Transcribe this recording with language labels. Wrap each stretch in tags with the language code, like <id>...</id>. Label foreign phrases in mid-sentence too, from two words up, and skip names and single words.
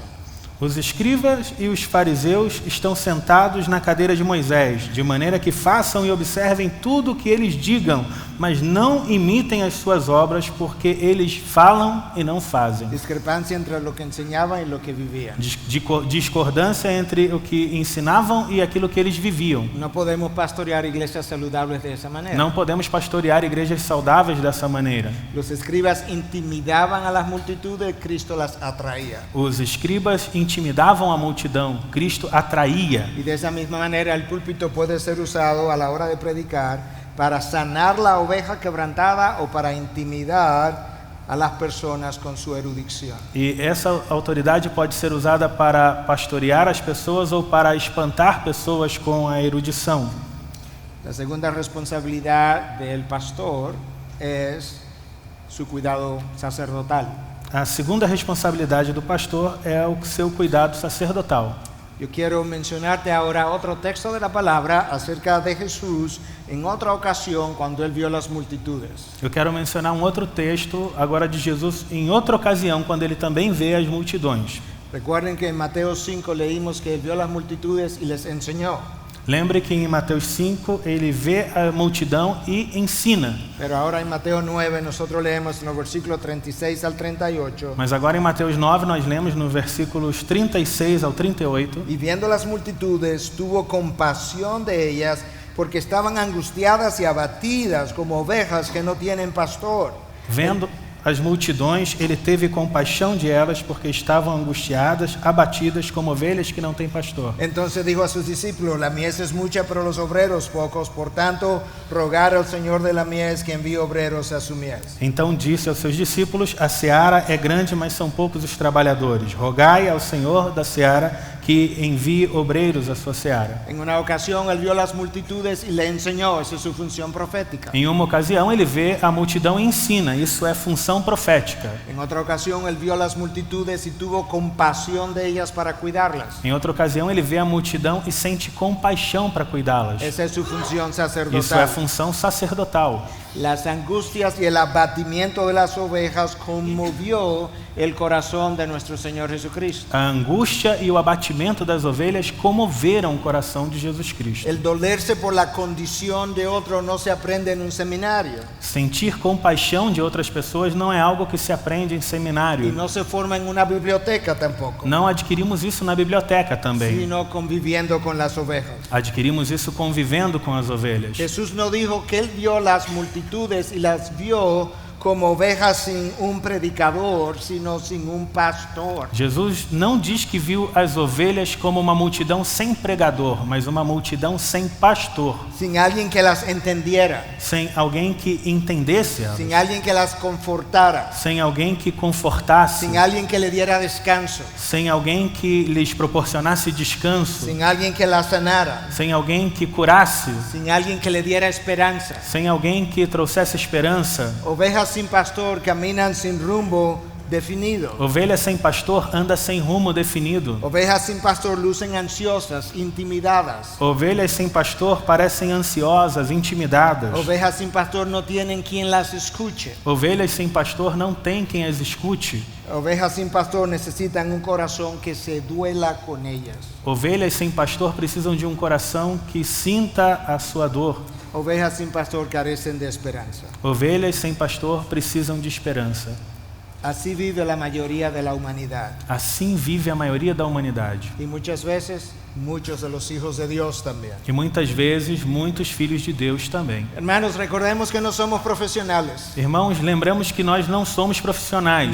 <pt>Os escribas e os fariseus estão sentados na cadeira de Moisés, de maneira que façam e observem tudo o que eles digam, mas não imitem as suas obras, porque eles falam e não fazem.</pt> <es>Discrepancia entre lo que enseñaban y lo que vivían.</es> <pt>Discordância entre o que ensinavam e aquilo que eles viviam.</pt> <es>No podemos pastorear iglesias saludables de esa manera.</es> <pt>Não podemos pastorear igrejas saudáveis dessa maneira.</pt> <es>Los escribas intimidaban a las multitudes, Cristo las atraía.</es> <pt>Os escribas intimidavam a multidão, Cristo atraía.</pt> <es>Y de esa misma manera el púlpito puede ser usado a la hora de predicar para sanar la oveja quebrantada o para intimidar a las personas con su erudición.</es> <pt>E essa autoridade pode ser usada para pastorear as pessoas ou para espantar pessoas com a erudição.</pt> <es>La segunda responsabilidad del pastor es su cuidado sacerdotal.</es> <pt>A segunda responsabilidade do pastor é o seu cuidado sacerdotal.</pt> <es>Yo quiero mencionarte ahora otro texto de la palabra acerca de Jesús en otra ocasión cuando él vio las multitudes.</es> <pt>Eu quero mencionar um outro texto agora de Jesus em outra ocasião, quando ele também vê as multidões.</pt> <es>Recuerden que en Mateo 5 leímos que él vio las multitudes y les enseñó.</es> <pt>Lembre que em Mateus 5 ele vê a multidão e ensina.</pt> <es>Pero ahora en Mateo 9 nosotros leemos en los versículos 36 al 38.</es> <pt>Mas agora em Mateus 9 nós lemos nos versículos 36 ao 38.</pt> <es>Y viendo las multitudes tuvo compasión de ellas porque estaban angustiadas y abatidas como ovejas que no tienen pastor.</es> <pt>Vendo as multidões, ele teve compaixão de elas, porque estavam angustiadas, abatidas, como ovelhas que não têm pastor.</pt> <es>Entonces dijo a sus discípulos: la mies es mucha, pero los obreros pocos. Por tanto, rogar al Señor de la mies que envíe obreros a su mies.</es> <pt>Então disse aos seus discípulos: a seara é grande, mas são poucos os trabalhadores. Rogai ao Senhor da seara que envie obreiros à sua seara.</pt> <es>En una ocasión él vio las multitudes y le enseñó. Esa es su función profética.</es> <pt>Em uma ocasião ele vê a multidão e ensina. Isso é função profética.</pt> <es>En otra ocasión él vio las multitudes y tuvo compasión de ellas para cuidarlas.</es> <pt>Em outra ocasião ele vê a multidão e sente compaixão para cuidá-las.</pt> <es>Esa es su función</es> <pt>Isso é</pt> <es>sacerdotal.</es> <pt>função sacerdotal.</pt> <es>Las angustias y el abatimiento de las ovejas conmovió el corazón de nuestro Señor Jesucristo.</es> <pt>A angústia e o abatimento das ovelhas comoveram o coração de Jesus Cristo.</pt> <es>El dolerse por la condición de otro no se aprende en un seminario</es> <pt>Sentir compaixão de outras pessoas não é algo que se aprende em</pt> <es>y</es> <pt>seminário.</pt> <es>no se forma en una biblioteca tampoco,</es> <pt>Não adquirimos isso na biblioteca também.</pt> <es>sino conviviendo con las ovejas.</es> <pt>Adquirimos isso convivendo com as ovelhas.</pt> <es>Jesús no dijo que él vio las multitudes y las vio como ovejas sin un predicador, sino sin un pastor.</es> <pt>Jesus não diz que viu as ovelhas como uma multidão sem pregador, mas uma multidão sem pastor,</pt> <es>Sin alguien que las entendiera,</es> <pt>sem alguém que entendesse elas,</pt> <es>sin alguien que las confortara,</es> <pt>sem alguém que confortasse,</pt> <es>sin alguien que le diera descanso,</es> <pt>sem alguém que lhes proporcionasse descanso,</pt> <es>sin alguien que las sanara,</es> <pt>sem alguém que curasse,</pt> <es>sin alguien que le diera esperanza.</es> <pt>sem alguém que trouxesse esperança.</pt> <es>Ovejas sin pastor caminan sin rumbo definido.</es> <pt>Ovelha sem pastor anda sem rumo definido.</pt> <es>Ovejas sin pastor lucen ansiosas, intimidadas.</es> <pt>Ovelhas sem pastor parecem ansiosas, intimidadas.</pt> <es>Ovejas sin pastor no tienen quien las escuche.</es> <pt>Ovelhas sem pastor não tem quem as escute.</pt> <es>Ovejas sin pastor necesitan un corazón que se duela con ellas.</es> <pt>Ovelhas sem pastor precisam de um coração que sinta a sua dor.</pt> <es>Ovejas sin pastor carecen de esperanza.</es> <pt>Ovelhas sem pastor precisam de esperança.</pt> <es>Así vive la mayoría de la humanidad.</es> <pt>Assim vive a maioria da humanidade.</pt> <es>Y muchas veces, muchos de los hijos de Dios también.</es> <pt>E muitas vezes, muitos filhos de Deus também.</pt> <es>Hermanos, recordemos que no somos profesionales.</es> <pt>Irmãos, lembramos que nós não somos profissionais.</pt>